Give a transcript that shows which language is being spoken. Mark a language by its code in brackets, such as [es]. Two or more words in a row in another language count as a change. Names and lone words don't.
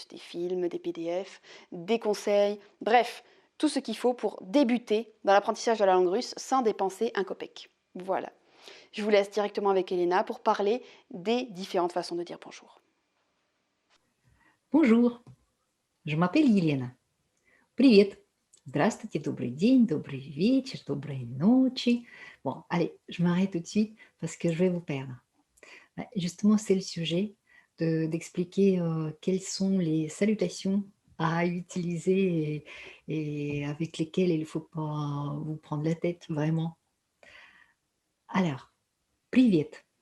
[fr] Des films, des PDF, des conseils, bref, tout ce qu'il faut pour débuter dans l'apprentissage de la langue russe sans dépenser un copec. Voilà. Je vous laisse directement avec Elena pour parler des différentes façons de dire bonjour. Bonjour, je m'appelle Елена. [ru] Привет. Здравствуйте, добрый день, добрый вечер, доброй ночи. [fr] Bon, allez, je m'arrête tout de suite parce que je vais vous perdre. Justement, c'est le sujet d'expliquer quelles sont les salutations à utiliser et avec lesquelles il ne faut pas vous prendre la tête, vraiment. Alors, [ru] привет.